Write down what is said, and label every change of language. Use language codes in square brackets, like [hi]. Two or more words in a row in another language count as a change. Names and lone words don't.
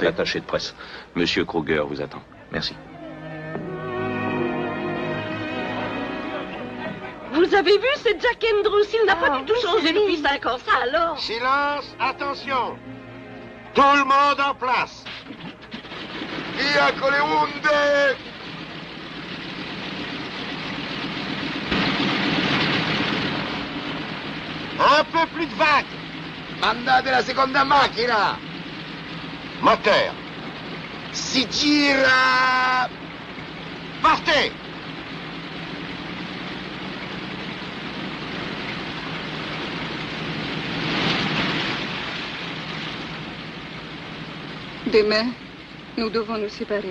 [fr] L'attaché de presse. Monsieur Kruger vous attend. Merci. Vous avez vu, c'est Jack Andrews. Il n'a pas du tout changé depuis 5 ans, ça alors. Silence, attention. Tout le monde en place. [it] Via con le onde. [fr] Un peu plus de vagues. [it] Mandate la seconda macchina. [fr] Moteur. [it] Si gira. [fr] Partez. Demain, nous devons nous séparer.